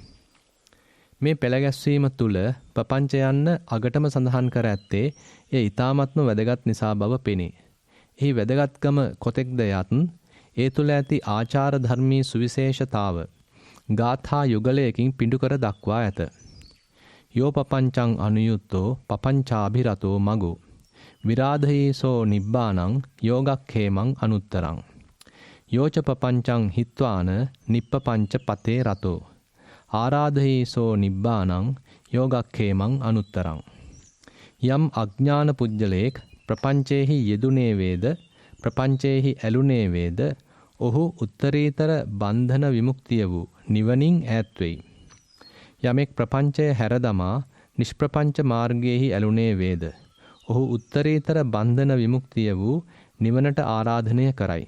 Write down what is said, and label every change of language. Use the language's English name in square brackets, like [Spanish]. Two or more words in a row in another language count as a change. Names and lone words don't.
[Sinhala] මේ පෙළගැස්වීම තුල ප්‍රපංච යන්න අගටම සඳහන් කර ඇත්තේ ඒ ඊ타මත්ම වැදගත් නිසා බව පෙනේ. එහි වැදගත්කම කොතෙක්ද යත් ඒ තුල ඇති ආචාර ධර්මී සුවිශේෂතාව ගාථා යුගලයකින් පිඬු කර දක්වා ඇත. [Pali] යෝ පපංචං අනුයුත්තෝ පපංචාභිරතෝ මගෝ විරාධයේසෝ නිබ්බානං යෝගක්ඛේමං අනුත්තරං යෝච පපංචං හිත්වාන නිප්පපංච පතේ රතෝ ආරාධයේසෝ නිබ්බානං යෝගක්ඛේමං අනුත්තරං [Sinhala] යම් අඥාන පුජ්‍යලේක් ප්‍රපංචේහි යෙදුනේ වේද ප්‍රපංචේහි ඇලුනේ වේද ඔහු උත්තරීතර බන්ධන විමුක්තිය වූ නිවනින් ඈත් වෙයි. යමෙක් ප්‍රපංචය හැරදමා නිෂ්ප්‍රපංච මාර්ගයේහි ඇලුනේ වේද ඔහු උත්තරීතර බන්ධන විමුක්තිය වූ නිවනට ආරාධනය කරයි.